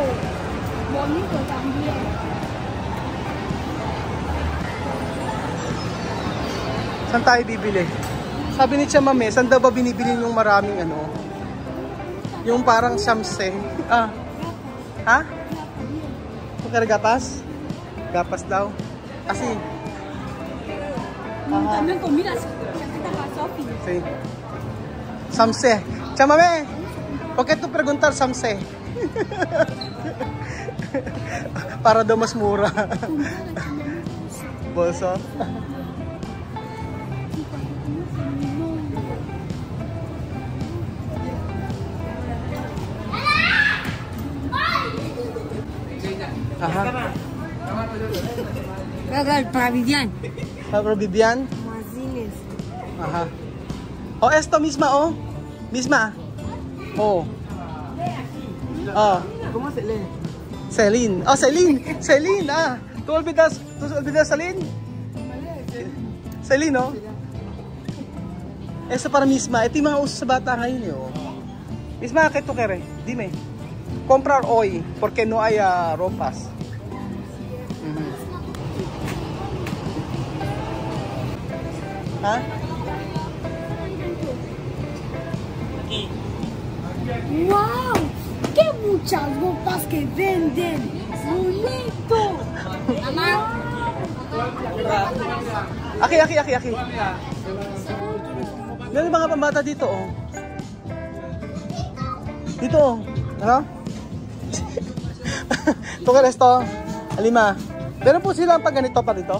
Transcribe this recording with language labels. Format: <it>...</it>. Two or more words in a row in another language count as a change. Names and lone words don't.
<es>Bonito también.</es> <tl>Saan tayo bibili? Sabi ni Tia Mame, saan daw ba binibili yung maraming yung parang samse? Ha? Gapas? Gapas daw. Kasi</tl> <es>También comida, chaqueta para Sophie. sí. Samse. Tia Mame, ¿por qué tú preguntar samse?</es> <tl>Para daw mas mura.</tl> <es>Bolso? Ajá. Para Vivian. Para Vivian? Mazines. Ajá. Oh, esto misma, oh. Misma. Oh. Oh. ¿Cómo se lee? Celine. Oh, Celine. Celine, ¿Tú olvidas Celine? Celine, oh. Esto para misma.</es> <tl>Ito yung mga uso sa bata ngayon, oh.</tl> <es>Misma, ¿qué tú quieres? Dime. Comprar hoy, porque no hay ropas. ¿Ah? ¡Wow! ¡Qué muchas ropas que venden! ¡Bonito! Mamá. Aki.</es> <tl>Meron mga pambata dito, oh. Dito, oh. Ano? Ito ka resto. Alima. Meron po silang pag ganito pa dito.</tl>